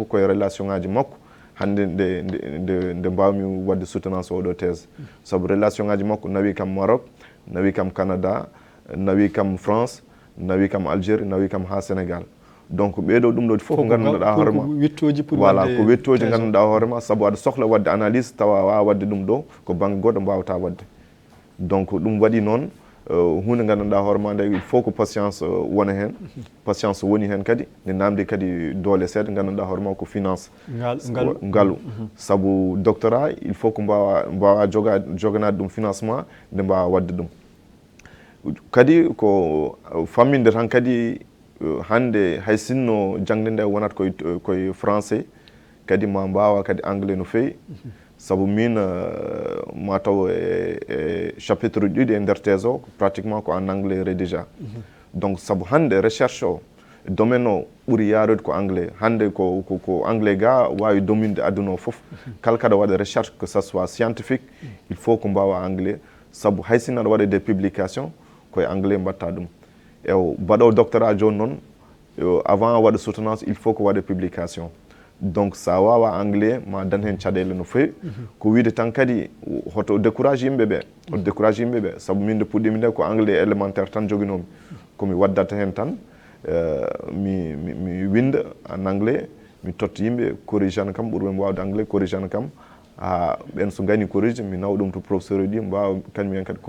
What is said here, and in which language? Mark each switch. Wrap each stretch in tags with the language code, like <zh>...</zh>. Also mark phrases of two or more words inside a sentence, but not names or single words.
<ff>koye relation ngaji makko hande nde mbawmi wadde soutenance oɗo thèse saabu relation ngaji makko nawi kam Maroc nawi kam Canada nawi kam France nawi kam Algérie nawi kam ha Sénégal donc ɓeɗo ɗum ɗo fof ko gandanɗa hoorema voilà ko wettoji gandanɗa hoorema saabu aɗa sohla wadde analyse tawa wawa wadde ɗum ɗo ko banggue goɗɗo mbawata wadde donc ɗum waɗi noon hunde gandanɗa hoorema nde</ff> <fr>il faut</fr> <ff>ko patience wona hen patience woni hen kadi nde namdi kadi doole seeɗa gandanɗa hoorema ko finance ngaalu saabu doctorat</ff> <fr>il faut</fr> <ff>ko mbawa joganade ɗum financement nde mbawa wadde ɗum kadi ko famminde tan kadi hande hay sinno jangde nde wonata koye français kadi ma mbawa kadi anglais no fewi saabu min mataw e chapitre uji ɗiɗi e nder thèse o pratiquement ko</ff> <fr>en anglais</fr> <ff>rédigea donc saabu hande recherche o domaine o ɓuuri yarude ko anglais hande ko anglais ga wawi dominde aduna o foof kala kaɗa waɗa recherche</ff> <fr>que ça soit scientifique il faut</fr> <ff>ko mbawa anglais saabu hay sinno aɗa waɗa</ff> <fr>des publications</fr> <ff>koye anglais mbatta ɗum ewo mbaɗo doctorat joni noon avant waɗa soutenance</ff> <fr>il faut</fr> <ff>ko waɗa publication donc sa wawa anglais ma dan hen caɗele no fewi ko wiide tan kadi hoto décourage yimɓeɓe saabu min nde puɗɗimi nde ko</ff> <fr>anglais élémentaire</fr> <ff>tan joguinomi komi waddata hen tan mi winda</ff> <fr>en anglais</fr> <ff>mi totta yimɓe corrigane kam ɓuurɓe wawde anglais corrigane kam ha ɓen so gani corrige mi nawa ɗum to professeur uji mbawa kañum en kadi</ff>